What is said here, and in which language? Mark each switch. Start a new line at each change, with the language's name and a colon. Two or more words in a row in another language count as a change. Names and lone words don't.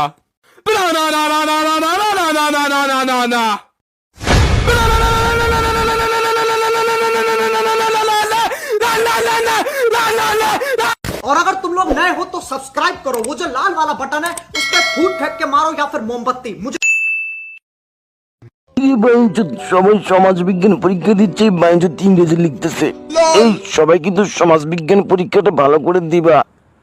Hindi: Banana na na na na na na na na na na na na. और अगर तुम लोग नए हो तो सब्सक्राइब करो, वो जो लाल वाला बटन है उस पर फूट फेंक के मारो या फिर मोमबत्ती। मुझे
Bangla: সবাই সমাজ বিজ্ঞান পরীক্ষা দিচ্ছে, ইংরেজি লিখতেছে। এই সবাই কিন্তু সমাজ বিজ্ঞান পরীক্ষাটা ভালো করে দিবা।